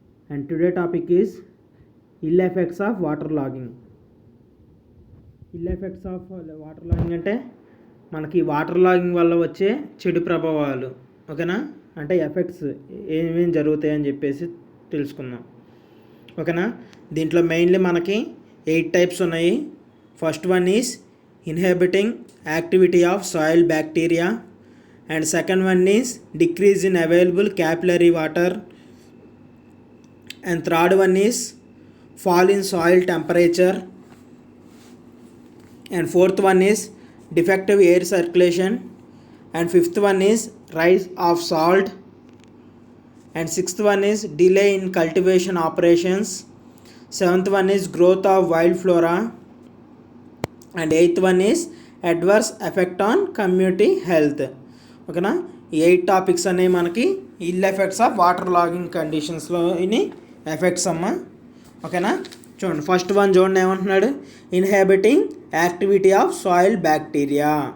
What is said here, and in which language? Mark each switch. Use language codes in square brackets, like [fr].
[en] And today topic is ill effects of water logging. Ill effects of water logging [te] అంటే మనకి water logging వల్ల వచ్చే చెడు ప్రభావాలు, ఓకేనా. అంటే ఎఫెక్ట్స్ ఏమేమి జరుగుతాయని చెప్పేసి తెలుసుకుందాం, ఓకేనా. దీంట్లో మెయిన్లీ మనకి 8 టైప్స్ ఉన్నాయి. [en] First one is inhibiting activity of soil bacteria, and second one is decrease in available capillary water, and third one is fall in soil temperature, and fourth one is defective air circulation, and fifth one is rise of salt, and sixth one is delay in cultivation operations, seventh one is growth of wild flora, and eighth one is adverse effect on community health. [te] ఓకేనా, ఈ 8 topics అనేవి మనకి [en] ill effects of water logging [te] కండిషన్స్లో ఇని effects అమ్మ, ఓకేనా. చూడండి, first one చూడండి ఏమంటున్నాడు, [en] Inhabiting activity of soil bacteria.